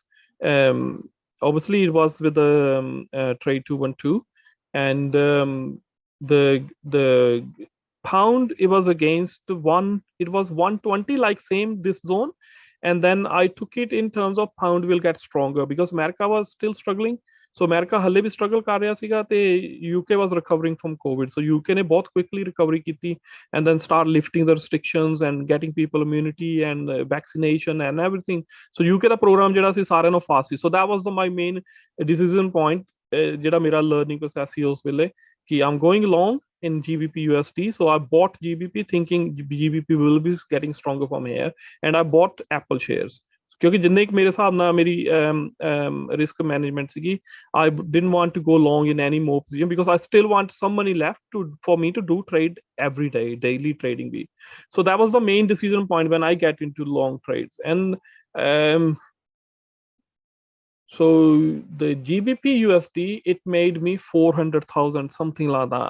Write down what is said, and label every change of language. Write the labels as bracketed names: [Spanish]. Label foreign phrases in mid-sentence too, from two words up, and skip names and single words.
[English] Obviously, it was with the trade 212, and the pound, it was against one. It was 120, like same this zone, and then I took it in terms of pound will get stronger because America was still struggling. [Punjabi] So America ਹਾਲੇ ਭੀ struggle ਕਰ ਰਿਹਾ ਸੀਗਾ ਤੇ UK [English] was recovering from COVID. [Hindi] So UK ने बहुत [English] quickly recovery [Hindi] की थी, [English] and then start lifting the restrictions and getting people immunity and vaccination and everything. [Punjabi] So UK ਦਾ program ਜਿਹੜਾ ਸੀ ਸਾਰਿਆਂ ਨੂੰ fast ਸੀ. [English] So that was my main decision point, [Punjabi] ਜਿਹੜਾ ਮੇਰਾ [English] learning process [Punjabi] ਸੀ ਉਸ ਵੇਲੇ, [English] कि I'm going long in GBP USD. So I bought GBP thinking GBP will be getting stronger from here, and I bought Apple shares. [Punjabi] ਕਿਉਂਕਿ ਜਿਨ੍ਹੇ ਇੱਕ ਮੇਰੇ ਹਿਸਾਬ ਨਾਲ ਮੇਰੀ [English] risk management सीगी, I didn't want to go long in any more position because I still want some money left for me to do trade every day, daily trading be. So that was the main decision point when I get into long trades. And so the GBP USD, it made me 400,000, something like that.